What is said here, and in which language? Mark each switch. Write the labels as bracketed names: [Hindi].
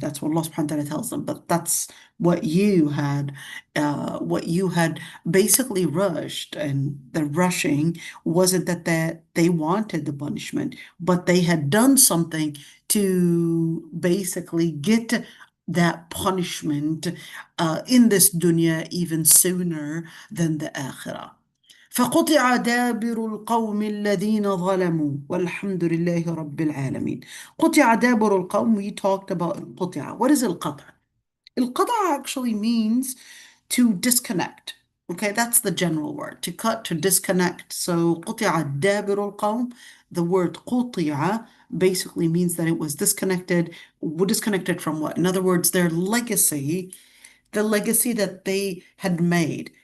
[English] That's what Allah subhanahu wa ta'ala tells them. But that's what you had basically rushed, and the rushing wasn't that they wanted the punishment, but they had done something to basically get that punishment in this dunya even sooner than the akhirah. [Arabic] فقطع دابر القوم الذين ظلموا والحمد لله رب العالمين. قطع دابر القوم, [English] we talked about [Arabic] قطع. [English] What is القطع? القطع actually means to disconnect. Okay, that's the general word. To cut, to disconnect. So [Arabic] قطع دابر القوم, [English] the word قطع basically means that it was disconnected. Disconnected from what? In other words, their legacy, the legacy that they had made.